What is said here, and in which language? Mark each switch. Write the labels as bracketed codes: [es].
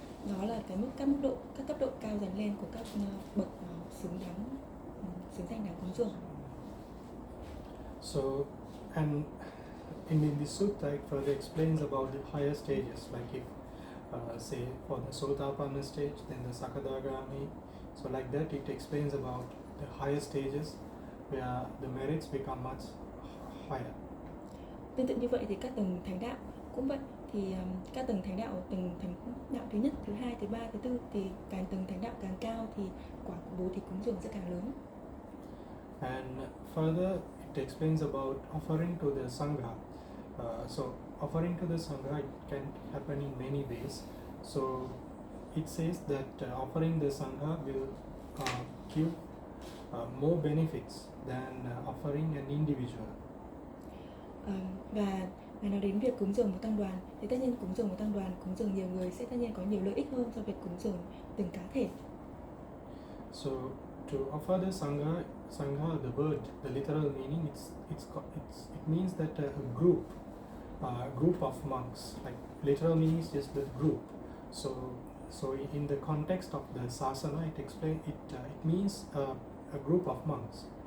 [vi] Đó là các cấp độ cao dần lên của các bậc xứng danh đáng cúng dường. [en] So, and in this sutta, it further explains about the higher stages, like if say for the Sotapanna stage, then the Sakadagami. So like that, it explains about the higher stages where the merits become much higher. [vi] Tương tự như vậy thì các tầng thánh đạo cũng vậy, thì các tầng thánh đạo thứ nhất, thứ hai, thứ ba, thứ tư, thì càng tầng thánh đạo càng cao thì quả của bố thí cúng dường sẽ càng lớn. [en] And further, it explains about offering to the sangha. So offering to the sangha, it can happen in many ways. So it says that offering the sangha will give more benefits than offering an individual. [vi] Và nói đến việc cúng dường một tăng đoàn thì tất nhiên cúng dường một tăng đoàn, cúng dường nhiều người sẽ tất nhiên có nhiều lợi ích hơn so với việc cúng dường từng cá thể. [en] So to offer the sangha, the word, the literal meaning, it means that a group of monks. Like literal meaning is just the group. So in the context of the sasana, it means a group of monks.